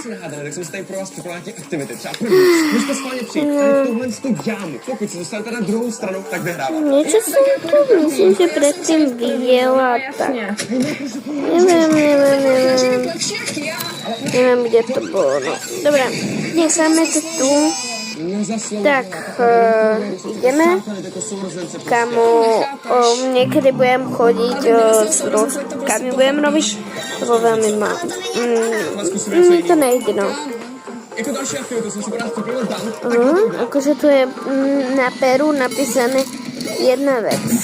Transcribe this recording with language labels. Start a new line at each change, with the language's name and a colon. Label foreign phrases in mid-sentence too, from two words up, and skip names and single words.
Czech: Tak jsem si tady pro vás připravil nějaké aktivity. Třeba první, můžete schválně přijít tady v tuhle jámu. Pokud se dostanete na druhou stranu, tak vyhráváte. Něco jsem to myslím, že předtím viděla, tak. Nevím, kde to bylo, no.
Slovak: Dobré, necháme to tu. Tak, ideme. Kamo, niekedy budem chodiť s rozkami, budem robiť, lebo veľmi mám. To nejde, no. Akože tu je na peru napísané jedna vec.